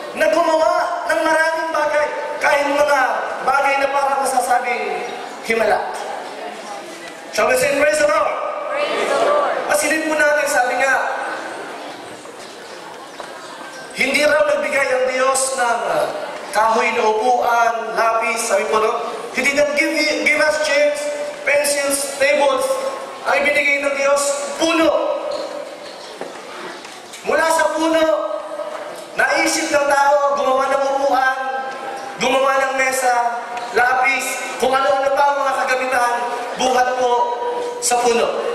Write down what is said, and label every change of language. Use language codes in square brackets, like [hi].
[tl] Na gumawa ng maraming bagay, kahit mga bagay na parang masasabing himala. [en] Shall we say praise the Lord? Praise the Lord. [tl] Pasilip po natin, sabi nga, hindi raw nagbigay ang Diyos ng kahoy na upuan, lapis, sabi po, no? [en] He didn't give us chairs, pencils, tables. [tl] Ang ibinigay ng Diyos, puno. Mula sa puno, naisip ng tao, gumawa ng upuan, gumawa ng mesa, lapis, kung ano-ano pa ang mga kagamitan, buhat po sa puno.